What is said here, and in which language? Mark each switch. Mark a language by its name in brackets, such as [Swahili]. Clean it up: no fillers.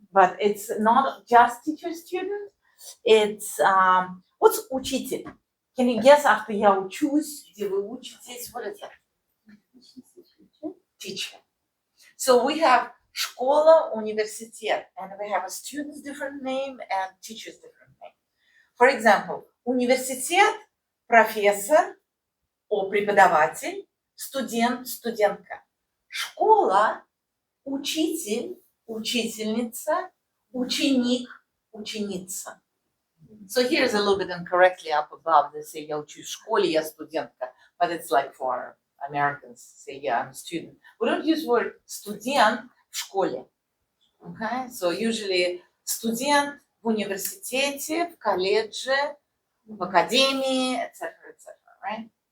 [English] But it's not just teacher student. It's what's учитель? Can you guess after [Russian] я учусь, где вы учитесь? [English] What is that? Teacher. So we have школа, университет, and we have a student's different name and teacher's different name. For example, университет, профессор or преподаватель, [Russian] студент, студентка. Школа, учитель, учительница, ученик, ученица. [English] So here's a little bit incorrectly up above. They say [Russian] я учусь в школе, я студентка. [English] But it's like for Americans, say yeah, I'm a student. We don't use word [Russian] студент в школе. [English] Okay? So usually [Russian] студент в университете, в колледже, в академии, etc., etc., right?